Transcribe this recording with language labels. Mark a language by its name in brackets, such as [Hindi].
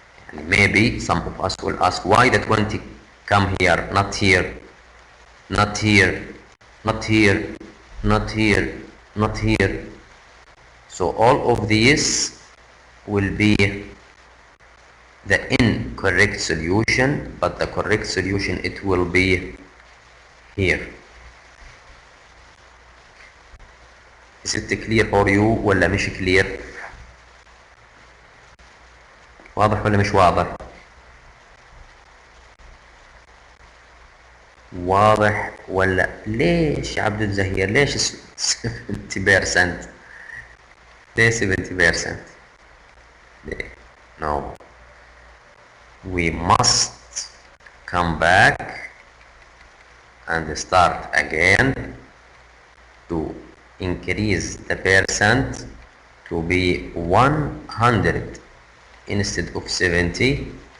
[English] And maybe some of us will ask why the 20 come here, not here, not here, not here, not here, not here. So all of these will be the incorrect solution, but the correct solution, it will be here. Is it clear for you [Arabic] ولا مش clear؟ واضح ولا مش واضح؟ واضح ولا ليش عبد الزهير؟ ليش 70%؟ ليه 70%؟ [English] No. We must come back and start again to increase the percent to be 100 instead of 70.